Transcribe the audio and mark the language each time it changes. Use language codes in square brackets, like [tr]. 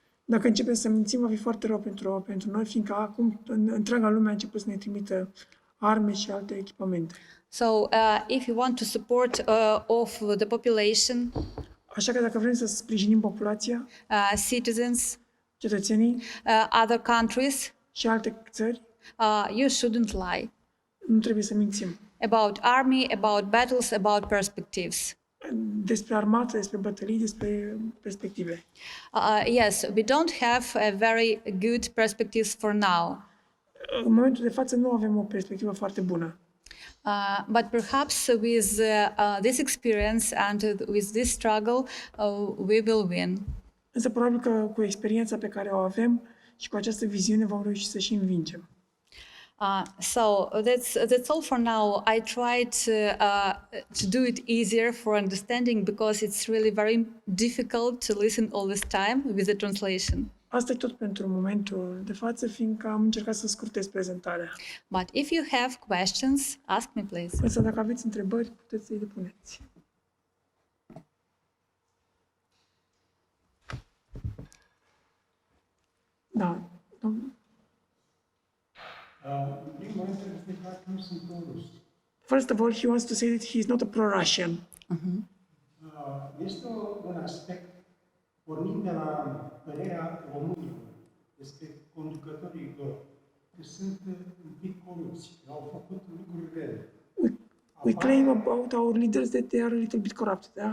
[ro] Dacă începem să mințim, va fi foarte rău pentru noi, fiindcă acum întreaga lume a început să ne trimită arme și alte echipamente. [en] So if you want to support of the population, [ro] Așa că dacă vrem să sprijinim populația, [en] citizens, [ro] cetățenii [en] other countries, [ro] și alte țări, [en] you shouldn't lie [ro] nu trebuie să mințim. [en] about army, about battles, about perspectives. [ro] Despre armată, despre bătălii, despre perspective. [en] Yes, we don't have a very good perspectives for now. [ro] În momentul de față nu avem o perspectivă foarte bună. [en] But perhaps with this experience and with this struggle, we will win. [ro] Însă probabil că cu experiența pe care o avem și cu această viziune vom reuși să și învingem. [en] So that's all for now. I tried to do it easier for understanding because it's really very difficult to listen all this time with the translation. [ro] Asta e tot pentru momentul de față, fiindcă am încercat să scurtez prezentarea. [en] But if you have questions, ask me please. [ro] Însă dacă aveți întrebări, puteți să-i depuneți. Da. În primul rând trebuie să declar că nu sunt pro-rus. [en] First of all, he wants to say that he is not a pro-Russian. [ro] Este un aspect pornind de la părerea românilor despre conducătorii lor, că sunt un pic corupți, au făcut lucruri rele. [en] We claim about our leaders that they are a little bit corrupt.